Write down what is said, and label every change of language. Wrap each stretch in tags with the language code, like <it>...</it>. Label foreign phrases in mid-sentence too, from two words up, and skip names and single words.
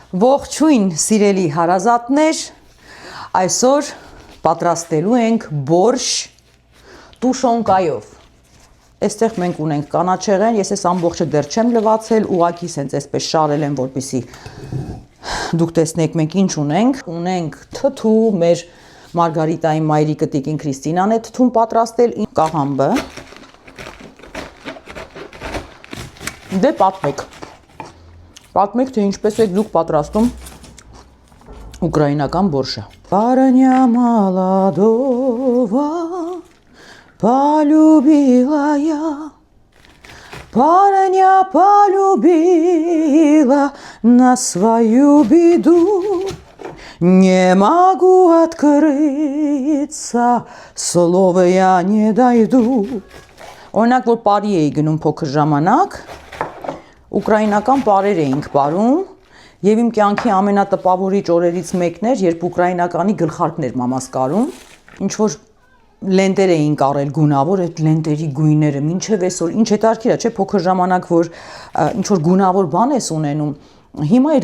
<hy>Ողջույն սիրելի հարազատներ, այսօր պատրաստելու ենք բորշ տուշոնկայով։ Այստեղ մենք ունենք կանաչեղեն, ես այս ամբողջը դեռ չեմ լվացել, ուղղակի սենց այսպես շարել եմ, որպեսզի դուք տեսնեք մենք ինչ ունենք։ Ունենք թթու, մեր Մարգարիտայի մայրիկը Տիկին Քրիստինան է թթուն պատրաստել, կաղամբը։ Դե պատմեք, թե ինչպես եք դուք պատրաստում ուկրաինական բորշը։</hy> <ru>Парня молодого полюбила я, парня полюбила на свою беду, не могу открыться, слова я не дойду։</ru> <hy>Օրինակ, որ բարի էի գնում փոքր ժամանակ, ուկրաինական բարեր էինք բարում, եւ իմ կյանքի ամենատպավորիչ օրերից մեկն էր, երբ ուկրաինականի գլխարկներ մամաս կարում, ինչ որ լենտեր էին կարել գունավոր, այդ լենտերի գույները, մինչև այսօր, ինչ հետաքրքիր է, չէ՞, փոքր ժամանակ, որ ինչ որ գունավոր բան ես ունենում, հիմա այդ</hy>